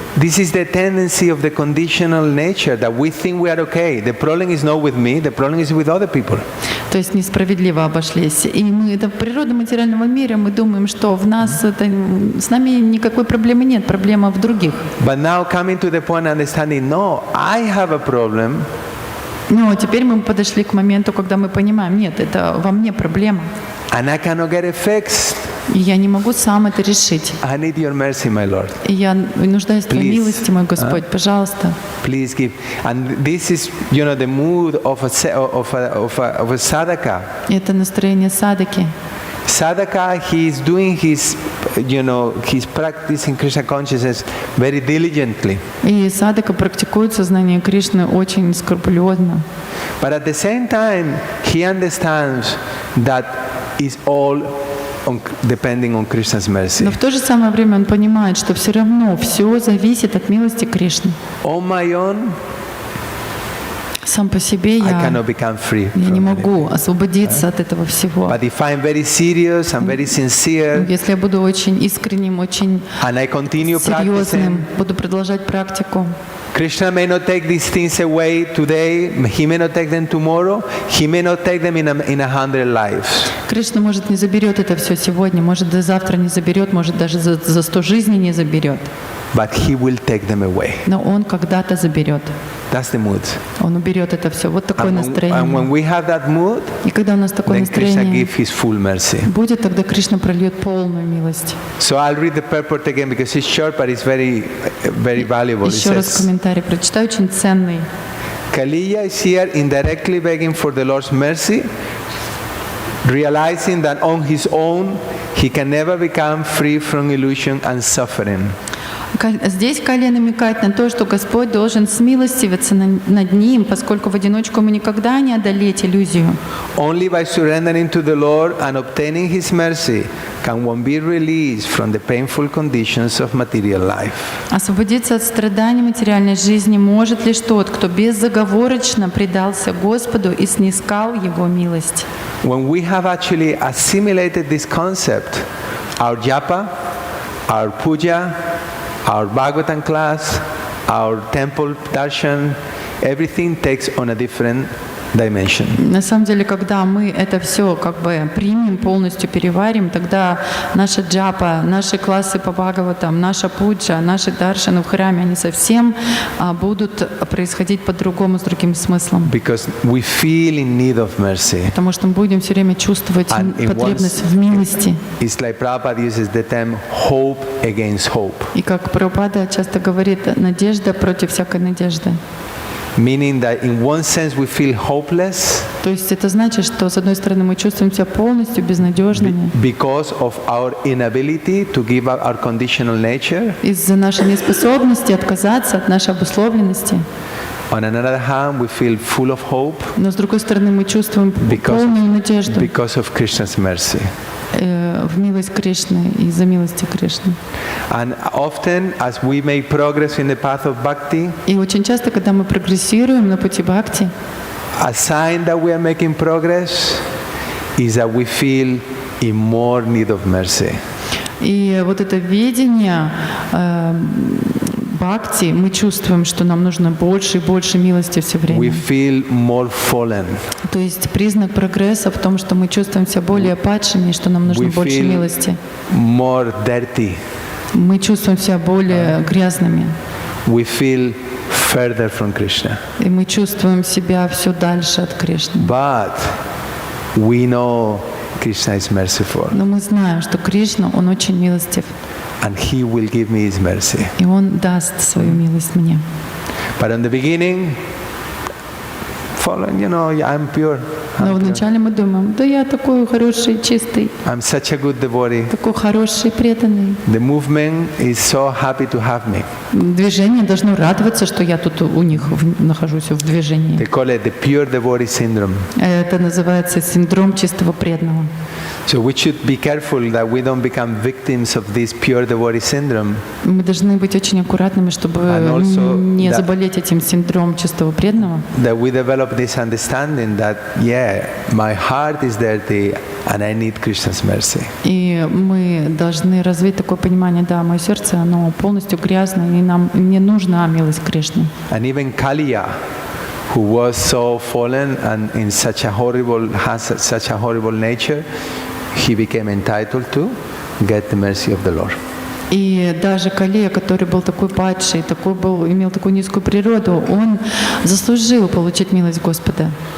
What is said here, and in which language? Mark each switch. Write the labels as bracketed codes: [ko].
[en] This is the tendency of the conditional nature that we think we are okay. The problem is not with me, the problem is with other people. [ru] То есть несправедливо обошлись. И мы, это природа материального мира, мы думаем, что в нас с нами никакой проблемы нет, проблема в других. [en] But now coming to the point of understanding, no, I have a problem. [ru] Но теперь мы подошли к моменту, когда мы понимаем: нет, это во мне проблема. [en] And I cannot get it fixed. [ru] И я не могу сам это решить. [en] I need your mercy, my Lord. [ru] И я нуждаюсь в твоей [en] Please. [ru] милости, мой Господь, пожалуйста. [en] Please give. And this is, the mood of a sadhaka. [ru] Это настроение садаки. [en] Sadhaka, he is doing his practicing Krishna consciousness very diligently. [ru] И садака практикует сознание Кришны очень скрупулезно. [en] But at the same time, he understands that it's all depending on Krishna's mercy. [ru] Но в то же самое время он понимает, что все равно все зависит от милости Кришны. [en] On my own, [ru] Сам по себе [en] I [ru] я [en] cannot become free. [ru] не [en] from [ru] могу освободиться от этого всего. [en] But if I'm very serious, I'm very sincere, [ru] Если я буду очень искренним, очень [en] and I continue [ru] серьезным, [en] practicing, [ru] буду продолжать практику, [en] Krishna may not take these things away today, he may not take them tomorrow, he may not take them in 100 lives. [ru] Кришна, может, не заберет это все сегодня, может, до завтра не заберет, может, даже за 100 жизней не заберет. [en] But he will take them away. [ru] Но он когда-то заберет. [en] That's the mood. [ru] Он уберет это все. Вот такое [en] And when [ru] настроение. [en] we have that mood, [ru] И когда у нас такое [en] then Krishna [ru] настроение [en] gives his full mercy. [ru] будет, тогда Кришна прольет полную милость. [en] So I'll read the purport again because it's short, but it's very, very valuable. It [ru] Еще раз [en] says, [ru] комментарий прочитаю, очень ценный. [en] Kaliya is here indirectly begging for the Lord's mercy, realizing that on his own he can never become free from illusion and suffering. [ru] Здесь Калия намекает на то, что Господь должен смилостивиться над ним, поскольку в одиночку ему никогда не одолеть иллюзию. [en] Only by surrendering to the Lord and obtaining his mercy can one be released from the painful conditions of material life. [ru] Освободиться от страданий материальной жизни может лишь тот, кто безоговорочно предался Господу и снискал Его милость. [en] When we have actually assimilated this concept, our japa, our puja, our Bhagavatam class, our temple darshan, everything takes on a different dimension. [ru] На самом деле, когда мы это все как бы примем, полностью переварим, тогда наша джапа, наши классы по Бхагаватам, наша пуджа, наши даршаны в храме, они совсем будут происходить по-другому, с другим смыслом. [en] Because we feel in need of mercy. [ru] Потому что мы будем все время чувствовать потребность в милости. [en] It's like Prabhupada uses the term hope against hope. [ru] И как Прабхупада часто говорит, надежда против всякой надежды. [en] Meaning that in one sense we feel hopeless, [ru] То есть это значит, что с одной стороны мы чувствуем себя полностью безнадежными [en] because of our inability to give up our conditional nature. [ru] из-за нашей неспособности отказаться от нашей обусловленности. [en] On another hand, we feel full of hope [ru] Но с другой стороны мы чувствуем полную надежду [en] because of Krishna's mercy. [ru] В милость Кришны и за милости Кришны. [en] And often, as we make progress in the path of bhakti, [ru] И очень часто, когда мы прогрессируем на пути бхакти, [en] a sign that we are making progress is that we feel in more need of mercy. [ru] и вот это видение бхакти, мы чувствуем, что нам нужно больше и больше милости все [en] We [ru] время. [en] feel more fallen. [ru] То есть признак прогресса в том, что мы чувствуем себя более падшими, и что нам нужно [en] We [ru] больше [en] feel [ru] милости. [en] more dirty. [ru] Мы чувствуем себя более грязными, [en] We feel further from Krishna. [ru] и мы чувствуем себя все дальше от Кришны. [en] But we know Krishna is merciful, [ru] Но мы знаем, что Кришна, Он очень милостив, [en] and He will give me His mercy. и Он даст свою милость мне. But in the beginning, fallen, I'm pure. [ru] Но [en] I'm pure. [ru] вначале мы думаем, да я такой хороший, чистый, [en] I'm such a good devotee. [ru] такой хороший, преданный. [en] The movement is so happy to have me. [ru] Движение должно радоваться, что я тут у них нахожусь в движении. [en] They call it the pure devotee syndrome. [ru] Это называется синдром чистого преданного. [en] So we should be careful that we don't become victims of this pure devotee syndrome. [ru] Мы должны быть очень аккуратными, чтобы [en] And also [ru] не [en] that- [ru] заболеть этим синдромом чистого преданного. [en] That we develop this understanding that, my heart is dirty and I need Krishna's mercy. [ru] И мы должны развить такое понимание, да, мое сердце, оно полностью грязное, и мне нужна милость Кришны. [en] And even Kaliya, who was so fallen and in such a horrible nature, he became entitled to get the mercy of the Lord. [ru] И даже Калия, который был такой падший, имел такую низкую природу, он заслужил получить милость Господа.